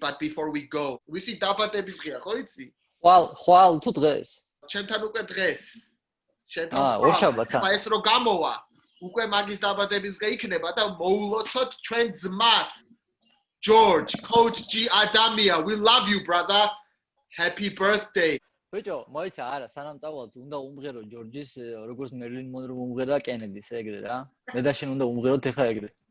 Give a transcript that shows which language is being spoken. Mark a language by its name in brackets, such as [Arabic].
[English] But before we go, we see [Georgian] დაბადების ღია, ხო იცი? ხვალ თუ დღეს? ჩემთან უკვე დღეს. ორშაბათს. ეს რო გამოვა, უკვე მაგის დაბადების დღე იქნება და მოულოცოთ ჩვენ ძმას. [English] George, Coach G Adamia, we love you, brother. Happy birthday. [Georgian] ბიჭო, მოიცა არა, სანამ წავალთ, უნდა უმღერო ჯორჯის, როგორც მერლინ მონრო უმღერა კენედის ეგრე რა. მე და შენ უნდა უმღეროთ ეხა ეგრე.